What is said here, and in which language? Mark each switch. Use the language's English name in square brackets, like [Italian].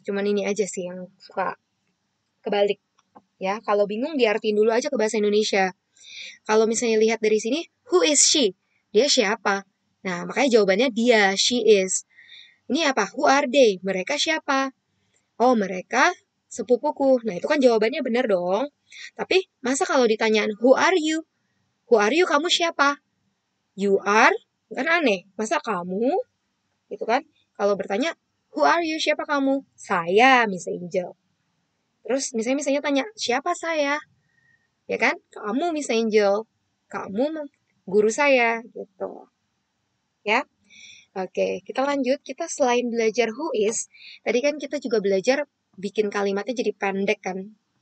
[Indonesian] Cuman ini aja sih yang suka kebalik. Ya, kalau bingung diartiin dulu aja ke bahasa Indonesia. Kalau misalnya lihat dari sini, [English] who is she? [Indonesian] Dia siapa? Nah, makanya jawabannya dia, [English] she is. [Indonesian] Ini apa? [English] Who are they? [Indonesian] Mereka siapa? Oh, mereka sepupuku. Nah, itu kan jawabannya benar dong. Tapi, masa kalau ditanyaan, [English] who are you? Who are you? [Indonesian] Kamu siapa? [English] You are? [Indonesian] Kan aneh. Masa kamu? Gitu kan? Kalau bertanya, [English] who are you? [Indonesian] Siapa kamu? Saya, Miss Angel. Terus, misalnya tanya, siapa saya? Ya kan? Kamu, Miss Angel. Kamu guru saya, gitu. Ya. Oke, kita lanjut. Kita selain belajar who is, tadi kan kita juga belajar bikin kalimatnya jadi pendek kan.